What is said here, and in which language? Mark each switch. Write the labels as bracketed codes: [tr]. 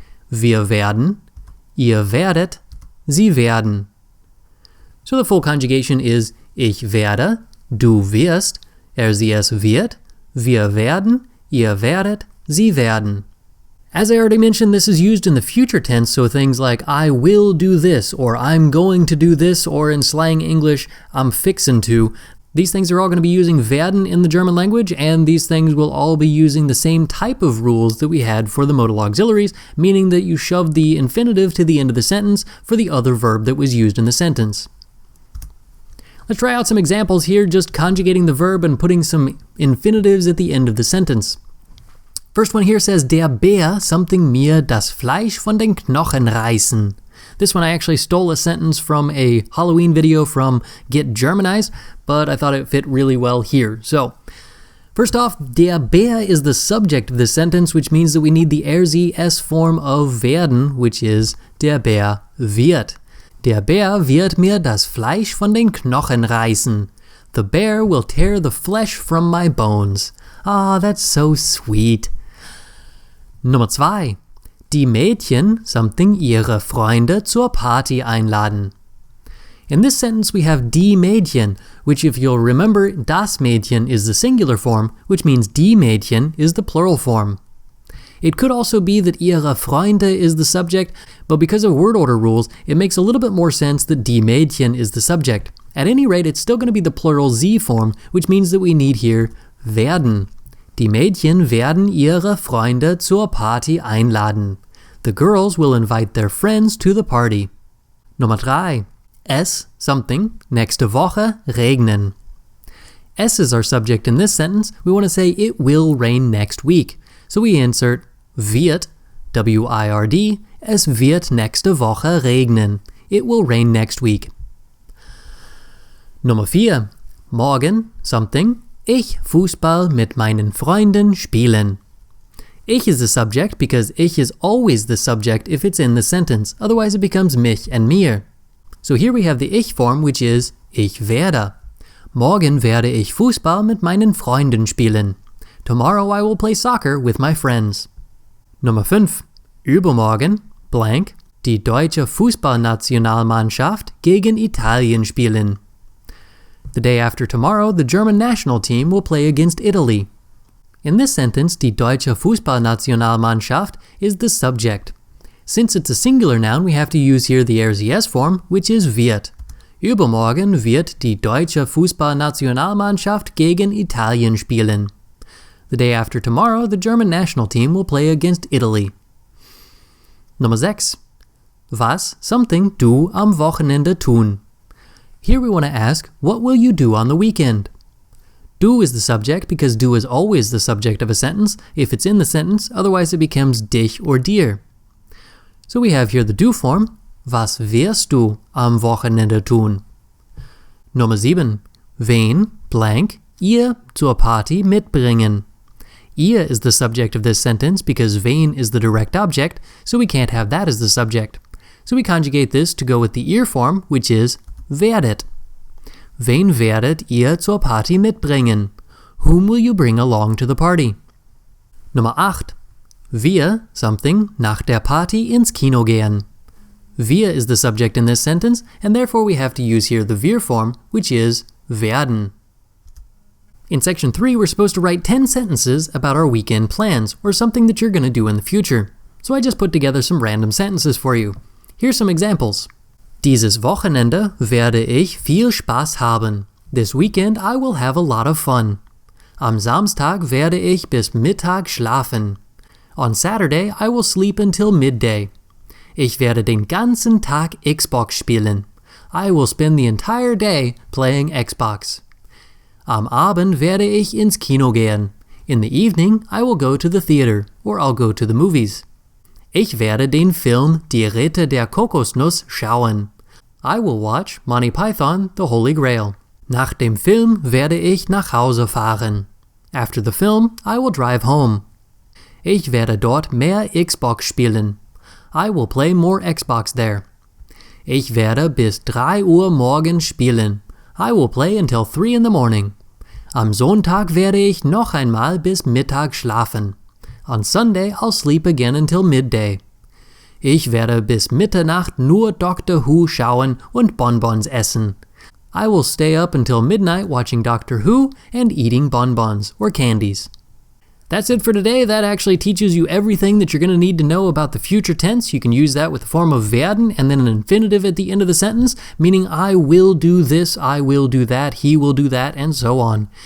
[de] Wir werden, ihr werdet, sie werden. [en] So the full conjugation is [de] ich werde, du wirst, RZS wird, wir werden, ihr werdet, sie werden. [en] As I already mentioned, this is used in the future tense, so things like I will do this, or I'm going to do this, or in slang English, I'm fixin' to. These things are all going to be using werden in the German language, and these things will all be using the same type of rules that we had for the modal auxiliaries, meaning that you shove the infinitive to the end of the sentence for the other verb that was used in the sentence. Let's try out some examples here, just conjugating the verb and putting some infinitives at the end of the sentence. First one here says, [de] Der Bär something mir das Fleisch von den Knochen reißen. [en] This one I actually stole a sentence from a Halloween video from Get Germanized, but I thought it fit really well here. So, first off, der Bär is the subject of this sentence, which means that we need the RZS form of werden, which is [de] der Bär wird. Der Bär wird mir das Fleisch von den Knochen reißen. [en] The bear will tear the flesh from my bones. Ah, that's so sweet. [de] Nummer 2. Die Mädchen something ihre Freunde zur Party einladen. [en] In this sentence we have die Mädchen, which if you'll remember, das Mädchen is the singular form, which means die Mädchen is the plural form. It could also be that ihre Freunde is the subject, but because of word order rules, it makes a little bit more sense that die Mädchen is the subject. At any rate, it's still going to be the plural sie form, which means that we need here werden. [de] Die Mädchen werden ihre Freunde zur Party einladen. [en] The girls will invite their friends to the party. [de] Nummer 3. Es, something, nächste Woche, regnen. [en] Es is our subject in this sentence. We want to say it will rain next week. So we insert wird, W-I-R-D, [de] es wird nächste Woche regnen. [en] It will rain next week. [de] Nummer 4. Morgen, something, ich Fußball mit meinen Freunden spielen. [en] Ich is the subject because ich is always the subject if it's in the sentence, otherwise it becomes mich and mir. So here we have the ich form, which is [de] ich werde. Morgen werde ich Fußball mit meinen Freunden spielen. [en] Tomorrow I will play soccer with my friends. [de] Nummer 5. Übermorgen, blank, die deutsche Fußballnationalmannschaft gegen Italien spielen. [en] The day after tomorrow, the German national team will play against Italy. In this sentence, die deutsche Fußballnationalmannschaft is the subject. Since it's a singular noun, we have to use here the RZS form, which is wird. [de] Übermorgen wird die deutsche Fußballnationalmannschaft gegen Italien spielen. [en] The day after tomorrow, the German national team will play against Italy. [de] Nummer 6. Was, something, du am Wochenende tun. [en] Here we want to ask, what will you do on the weekend? Do is the subject because do is always the subject of a sentence if it's in the sentence, otherwise it becomes dich or dir. So we have here the do form, [de] was wirst du am Wochenende tun? Nummer 7. Wen, blank, ihr zur Party mitbringen. [en] Ihr is the subject of this sentence because wen is the direct object, so we can't have that as the subject. So we conjugate this to go with the ihr form, which is werdet. [de] Wen werdet ihr zur Party mitbringen? [en] Whom will you bring along to the party? [de] Nummer 8. Wir, something, nach der Party ins Kino gehen. [en] Wir is the subject in this sentence, and therefore we have to use here the wir form, which is werden. In section 3, we're supposed to write 10 sentences about our weekend plans, or something that you're going to do in the future. So I just put together some random sentences for you. Here's some examples. [de] Dieses Wochenende werde ich viel Spaß haben. [en] This weekend I will have a lot of fun. [de] Am Samstag werde ich bis Mittag schlafen. [en] On Saturday I will sleep until midday. [de] Ich werde den ganzen Tag Xbox spielen. [en] I will spend the entire day playing Xbox. [de] Am Abend werde ich ins Kino gehen. [en] In the evening I will go to the theater, or I'll go to the movies. [de] Ich werde den Film Die Ritter der Kokosnuss schauen. [en] I will watch Monty Python, The Holy Grail. [de] Nach dem Film werde ich nach Hause fahren. [en] After the film, I will drive home. [de] Ich werde dort mehr Xbox spielen. [en] I will play more Xbox there. [de] Ich werde bis 3 Uhr morgens spielen. [en] I will play until 3 in the morning. [de] Am Sonntag werde ich noch einmal bis Mittag schlafen. [en] On Sunday, I'll sleep again until midday. [de] Ich werde bis Mitternacht nur Doctor Who schauen und Bonbons essen. [en] I will stay up until midnight watching Doctor Who and eating bonbons, or candies. That's it for today. That actually teaches you everything that you're going to need to know about the future tense. You can use that with the form of werden and then an infinitive at the end of the sentence, meaning I will do this, I will do that, he will do that, and so on.